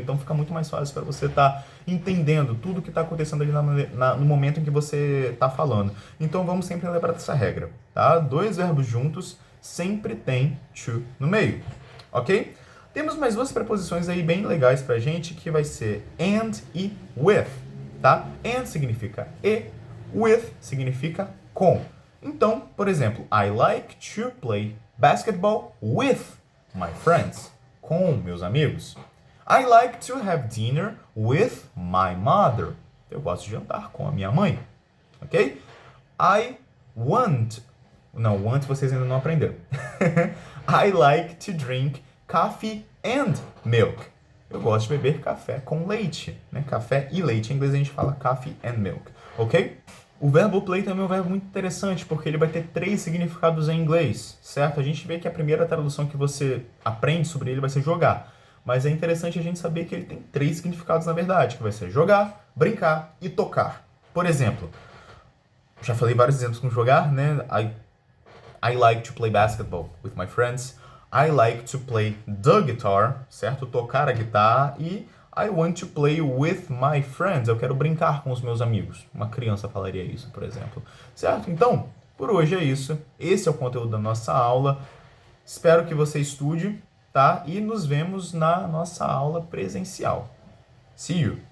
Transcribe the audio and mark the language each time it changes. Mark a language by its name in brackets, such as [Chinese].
[Portuguese] Então fica muito mais fácil para você estar entendendo tudo que está acontecendo ali no momento em que você está falando. Então vamos sempre lembrar dessa regra, tá? Dois verbos juntos sempre tem to no meio, ok? Temos mais duas preposições aí bem legais pra gente, que vai ser and e with, tá? And significa e, with significa com. Então, por exemplo, [English] I like to play basketball with my friends. [Portuguese] Com meus amigos. [English] I like to have dinner with my mother. [Portuguese] Eu gosto de jantar com a minha mãe. Ok? [English] I want. [Portuguese] Não, want vocês ainda não aprenderam. [English] I like to drink coffee and milk. [Portuguese] Eu gosto de beber café com leite. Né? Café e leite. Em inglês a gente fala [English] coffee and milk. [Portuguese] Ok? O verbo play também é um verbo muito interessante, porque ele vai ter 3 significados em inglês, certo? A gente vê que a primeira tradução que você aprende sobre ele vai ser jogar. Mas é interessante a gente saber que ele tem 3 significados na verdade, que vai ser jogar, brincar e tocar. Por exemplo, já falei vários exemplos com jogar, né? [English] I like to play basketball with my friends. I like to play the guitar, certo? [Portuguese] Tocar a guitarra. E [English] I want to play with my friends. [Portuguese] Eu quero brincar com os meus amigos. Uma criança falaria isso, por exemplo. Certo? Então, por hoje é isso. Esse é o conteúdo da nossa aula. Espero que você estude, tá? E nos vemos na nossa aula presencial. [English] See you!